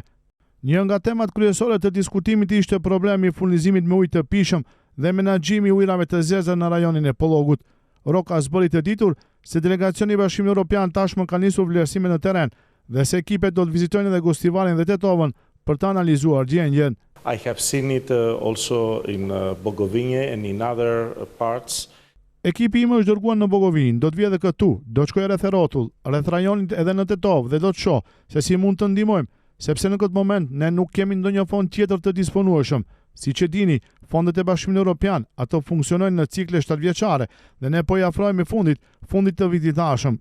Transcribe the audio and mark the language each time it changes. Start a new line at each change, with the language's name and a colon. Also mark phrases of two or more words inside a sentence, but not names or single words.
Albanian: Një nga temat kryesore të diskutimit ishte problemi i furnizimit me ujë të pishëm dhe menaxhimi i ujrave të zeza në rajonin e Pollogut. Rokas bëri të ditur se delegacioni i Bashkimit Evropian tashmë ka nisur vlerësime në terren dhe se ekipet do të vizitojnë edhe Gostivarin dhe Tetovën për të analizuar gjendjen.
English: I have seen it also in Bogovinje and in other parts.
Albanian: Ekipi im është dërguar në Bogovinë, do të vijë edhe këtu, do të shkojë rreth rrotull, rreth rajonit edhe në Tetovë dhe do të shoh se si mund të ndihmojmë, sepse në këtë moment ne nuk kemi ndonjë fond tjetër të disponueshëm. Siç e dini, fondet e Bashkimit Evropian ato funksionojnë në cikle 7-vjeçare dhe ne po i afrohemi fundit të vitit tashëm.